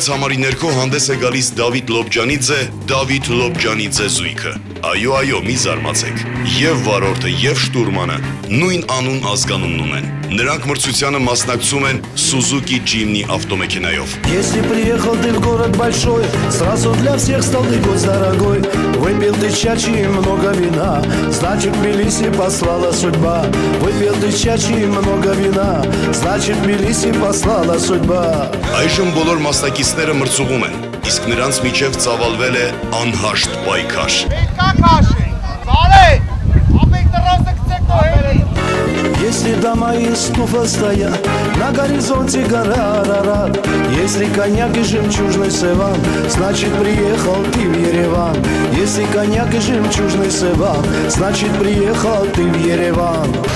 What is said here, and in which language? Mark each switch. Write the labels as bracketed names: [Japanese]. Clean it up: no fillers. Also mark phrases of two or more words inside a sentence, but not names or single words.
[Armenian] համարի ներքո հանդես է գալիս Դավիթ Լոբջանիձե զույգը։ Այո, մի զարմացեք։ Եվ վարորդը, եւ շտուրմանը նույն անուն ազգանունն ունեն։ Նրանք մրցությանը մասնակցում են Suzuki Jimny ավտոմեքենայով։ [Russian] Если приехал ты в город большой, сразу для всех стал ты гость дорогой. Выпил ты чачи и много вина, значит Тбилиси послала судьба. Выпил ты чачи и много вина, значит Тбилиси послала судьба. [Armenian] Այժմ բոլոր մասնակիցները մրցուղում են, իսկ նրանց միջև ծավալվել է անհաշտ պայքար։ [Russian] Если дома и стуфа стоят, на горизонте гора Арарат. Если коньяк и жемчужный севан, значит приехал ты в Ереван. Если коньяк и жемчужный севан, значит приехал ты в Ереван.